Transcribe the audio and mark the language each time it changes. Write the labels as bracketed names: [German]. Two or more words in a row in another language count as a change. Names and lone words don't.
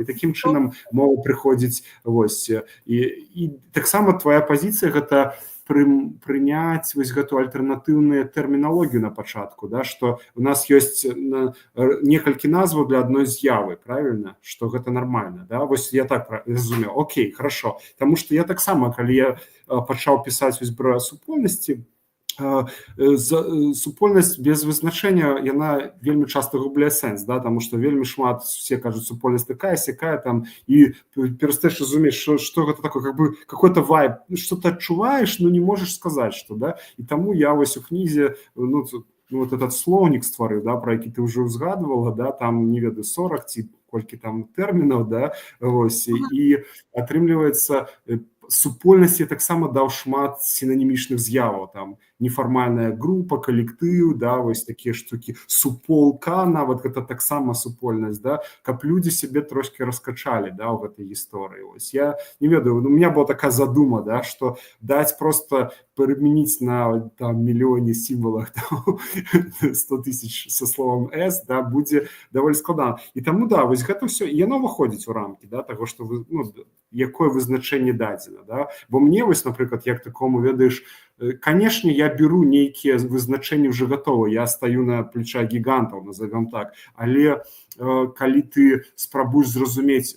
[Belarusian] І такім чынам мова прыходзіць, вось, і таксама твая пазіцыя гэта прыняць вось гэту альтэрнатыўную тэрміналогію на пачатку, да, што у нас ёсць некалькі назваў для адной з'явы, правільна, што гэта нармальна, да, вось я так разумеў, [Russian] окей, хорошо, [Belarusian] таму што я таксама, калі я пачаў пісаць вось пра супольнасці, супольнасць без вызначэння, яна вельмі часта губляе сэнс, да, таму што вельмі шмат, все кажуць, супольнасць такая, сякая, там, і перастаеш разумець, што гэта такое, [Russian] как бы, какой-то вайб, [Belarusian] што ты адчуваеш, но не можаш сказаць, што, да, і таму я вось у кнізе, ну, [Russian] вот этот [Belarusian] слоўнік стварыў, да, пра які ты ўжо ўзгадвала, да, там, не ведаю, 40 ці колькі там тэрмінаў, да, вось, і атрымліваецца, супольнасці таксама даў шмат сінанімічных з'яваў, там, нефармальная група, калектыў, да, вось такія штукі, суполка, нават гэта таксама супольнасць, да, каб людзі сябе трошки раскачалі, да, ў гэтай гісторыі. Вось я не ведаю, [Russian] у меня была такая [Belarusian] задума, да, што даць просто перамяніць на там мільёне сімвалах 100 тысяч [Russian] со словом «с», [Belarusian] да, будзе даволі складана. І таму, да, вось гэта ўсё, яно выходзіць у рамкі, да, таго, што, ну, якое вызначэнне дадзена, да, бо мне, вось, напрыклад, як такому, ведаеш, конечно, я беру нейкія вызначэнні ўжо гатовыя, я стаю на плечах гігантаў, [Russian] назовем так, [Belarusian] але калі ты спрабуеш зразумець,